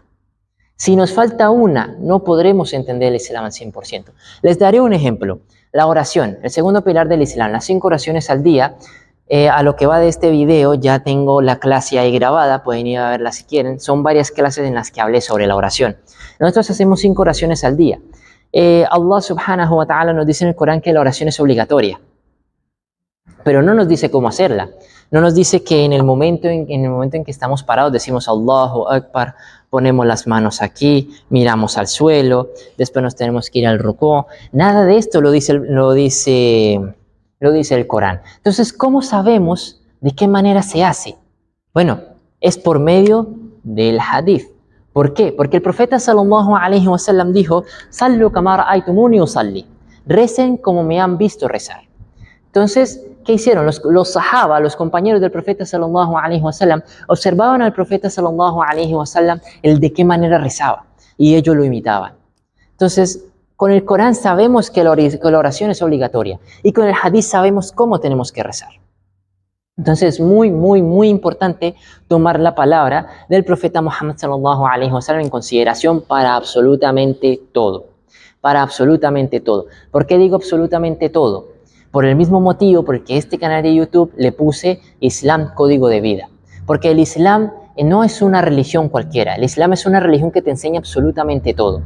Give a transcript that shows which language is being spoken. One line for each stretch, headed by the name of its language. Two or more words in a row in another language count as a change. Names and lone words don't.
Spanish: Si nos falta una, no podremos entender el Islam al 100%. Les daré un ejemplo. La oración, el segundo pilar del Islam, las 5 oraciones al día. A lo que va de este video ya tengo la clase ahí grabada, pueden ir a verla si quieren. Son varias clases en las que hablé sobre la oración. Nosotros hacemos 5 oraciones al día.
Arabic: الله سبحانه وتعالى
Spanish: nos dice en el Corán que la oración es obligatoria, pero no nos dice cómo hacerla. No nos dice que en el momento en que estamos parados decimos
Arabic: الله أكبر,
Spanish: ponemos las manos aquí, miramos al suelo, después nos tenemos que ir al rukú. Nada de esto lo dice el Corán. Entonces, ¿cómo sabemos de qué manera se hace? Bueno, es por medio del hadith. ¿Por qué? Porque el profeta
Arabic: صلى الله عليه وسلم
Spanish: dijo,
Arabic: صلوا كما رأيتموني أصلي.
Spanish: Recen como me han visto rezar. Entonces, ¿qué hicieron? Los sahaba, los compañeros del profeta
Arabic: صلى الله عليه وسلم,
Spanish: observaban al profeta
Arabic: صلى الله عليه وسلم
Spanish: el de qué manera rezaba y ellos lo imitaban. Entonces, con el Corán sabemos que la oración es obligatoria y con el hadith sabemos cómo tenemos que rezar. Entonces es muy importante tomar la palabra del profeta Muhammad
Arabic: صلى الله عليه وسلم
Spanish: en consideración para absolutamente todo. Para absolutamente todo. ¿Por qué digo absolutamente todo? Por el mismo motivo porque este canal de YouTube le puse Islam Código de Vida. Porque el Islam no es una religión cualquiera. El Islam es una religión que te enseña absolutamente todo.